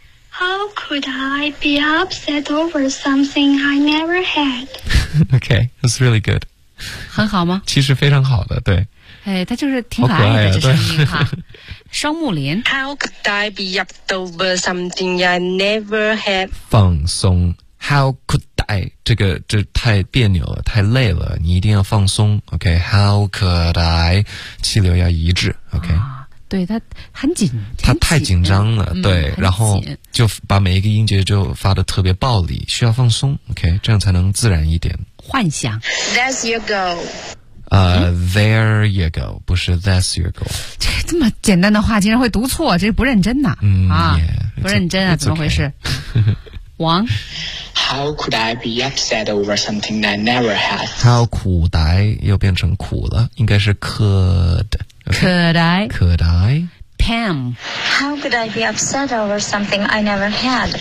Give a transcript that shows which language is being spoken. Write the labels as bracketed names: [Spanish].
[English] How could I be upset over something I never had? OK that's really good. [Chinese] 很好吗？其实非常好的，对。哎，他就是挺可爱的，啊、这声音哈。双木林。 [English] How could I be upset over something I never had? [Chinese] 放松。 [English] How could I? [Chinese] 这个这太别扭了，太累了，你一定要放松。 [English] OK, how could I? [Chinese] 气流要一致。 [English] OK、啊。 [Chinese] 对，他很紧。他太紧张了，对、嗯，然后就把每一个音节就发得特别暴力，需要放松。 OK, 这样才能自然一点。幻想。 [English] That's your goal. There you go, [Chinese] 不是 [English] that's your goal. [Chinese] 这么简单的话竟然会读错，这是不认真的、嗯、啊 yeah, 不认真啊，怎么回事、 [English] okay. [Chinese] 王。 [English] How could I be upset over something I never had? [Chinese] How could I 又变成苦了，应该是 could、okay. [English] Could I? Could I? Pam. How could I be upset over something I never had?